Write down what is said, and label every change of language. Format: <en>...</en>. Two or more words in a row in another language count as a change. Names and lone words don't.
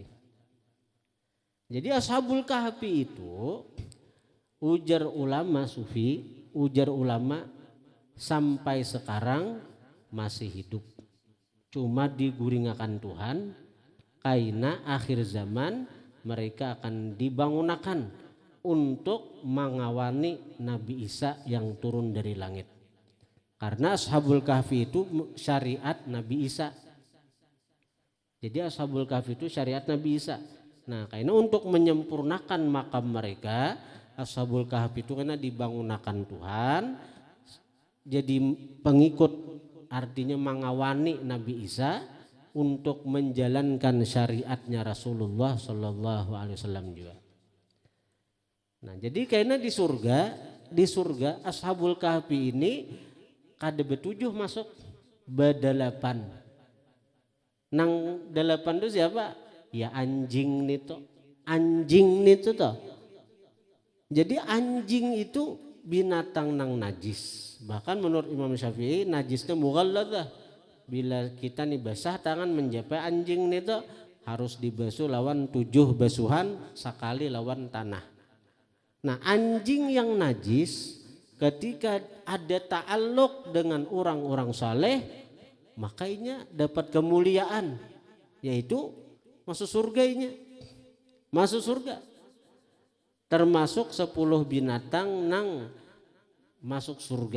<id>Jadi Ashabul Kahfi itu ujar ulama sufi, ujar ulama sampai sekarang masih hidup.</id> <bjn>Cuma diguringakan Tuhan, kaina akhir zaman mereka akan dibangunakan untuk mengawani Nabi Isa yang turun dari langit.</bjn> <id>Karena Ashabul Kahfi itu syariat Nabi Isa. Jadi Ashabul Kahfi itu syariat Nabi Isa. Nah, karena untuk menyempurnakan makam mereka, Ashabul Kahfi itu karena dibangunakan Tuhan, jadi pengikut, artinya mengawani Nabi Isa untuk menjalankan syariatnya Rasulullah</id> <ar>Shallallahu Alaihi Wasallam</ar> <id>juga.</id> <bjn>Nah, jadi karena di surga Ashabul Kahfi ini kada betujuh masuk bedalapan. Nang delapan itu siapa? Ya anjing nito.</bjn> <id>Jadi anjing itu binatang nang najis. Bahkan menurut Imam Syafi'i najisnya mughalladah. Bila kita nih basah tangan menjapai anjing nito harus dibasuh lawan 7 basuhan sekali lawan tanah. Nah, anjing yang najis ketika ada ta'alluq dengan orang-orang saleh, makanya dapat kemuliaan, yaitu masuk surganya. Masuk surga. Termasuk 10 binatang nang masuk surga.</id>